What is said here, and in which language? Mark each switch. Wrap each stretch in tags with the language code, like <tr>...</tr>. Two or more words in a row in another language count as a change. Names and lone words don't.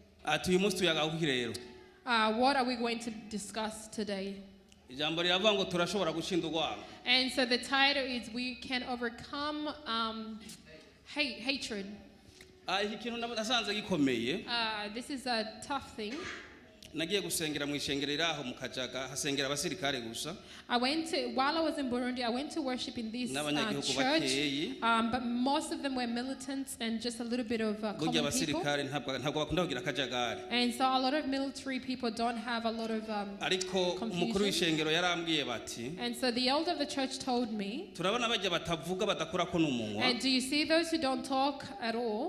<en>What are we going to discuss today? And so the title is We Can Overcome Hatred. This is a tough thing.</en> <rn>Nagiye gusengera mu ishengero iraho mu Kajaga hasengera abasirikare gusa.</rn> <en>While I was in Burundi, I went to worship in this church, but most of them were militants and just a little bit of common people. And so a lot of military people don't have a lot of confusion. And so the elder of the church told me, and do you see those who don't talk at all?</en>